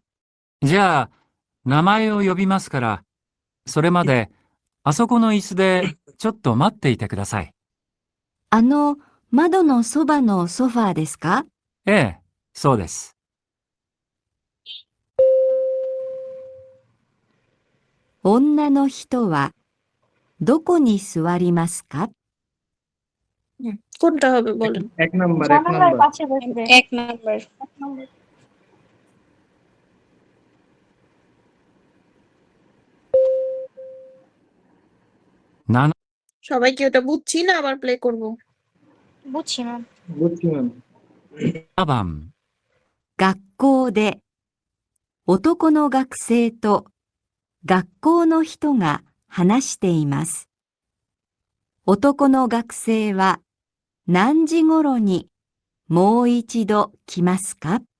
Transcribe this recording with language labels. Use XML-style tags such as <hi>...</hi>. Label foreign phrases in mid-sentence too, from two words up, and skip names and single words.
<ja>じゃあ、名前を呼びますから、それまで、あそこの椅子でちょっと待っていてください。窓のそばのソファーですか？ええ、そうです。女の人はどこに座りますか？</ja> <bn>হুম। কোনটা হবে বলেন? 1 নাম্বার 1 জানালার নাম্বার পাশে বসবে। 1 নাম্বার। না, সবাই কি ওটা বুঝছি না আবার প্লে করব? বুঝছি ম্যাম। বুঝছি ম্যাম</bn> <ja>7 番。学校で、男の学生と学校の人が話しています。男の学生は何時頃にもう一度来ますか？</ja>